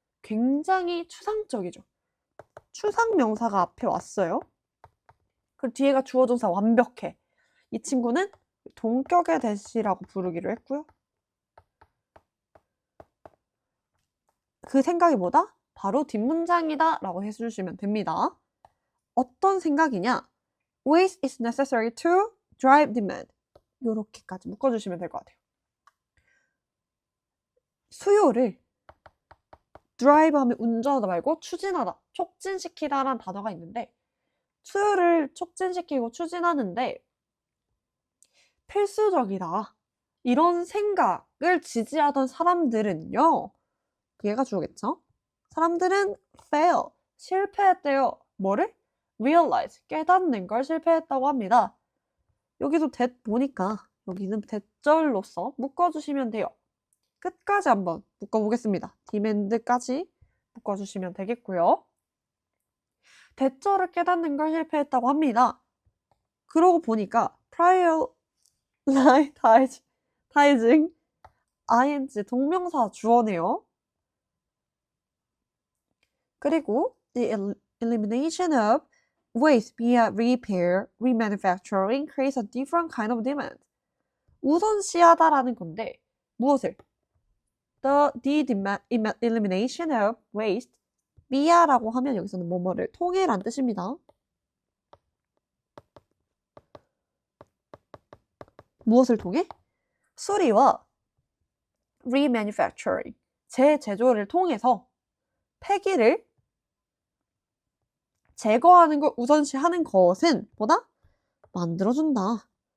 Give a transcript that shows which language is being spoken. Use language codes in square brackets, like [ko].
[ko] 굉장히 추상적이죠. 추상 명사가 앞에 왔어요. 그리고 뒤에가 주어 동사 완벽해. 이 친구는 동격의 대시라고 부르기로 했고요. 그 생각이 뭐다? 바로 뒷문장이다 라고 해주시면 됩니다. 어떤 생각이냐? [en] Waste is necessary to drive demand. [ko] 이렇게까지 묶어주시면 될 것 같아요. 수요를 drive 하면 운전하다 말고 추진하다, 촉진시키다라는 단어가 있는데 수요를 촉진시키고 추진하는데 필수적이다. 이런 생각을 지지하던 사람들은요. 얘가 주어겠죠? 사람들은 fail, 실패했대요. 뭐를? realize, 깨닫는 걸 실패했다고 합니다. 여기도 that 보니까 여기는 that절로서 묶어주시면 돼요. 끝까지 한번 묶어보겠습니다. demand까지 묶어주시면 되겠고요. 대처를 깨닫는 걸 실패했다고 합니다. 그러고 보니까 prioritizing ing 동명사 주어네요. [en] 그리고 the elimination of waste via repair, remanufacturing creates a different kind of demand. [ko] 우선시하다라는 건데 무엇을? [en] The elimination of waste via [ko] 라고 하면 여기서는 뭐뭐를 통해란 뜻입니다. 무엇을 통해? 수리와 remanufacturing, 재제조를 통해서 폐기를 제거하는 걸 우선시하는 것은 뭐다? 만들어준다.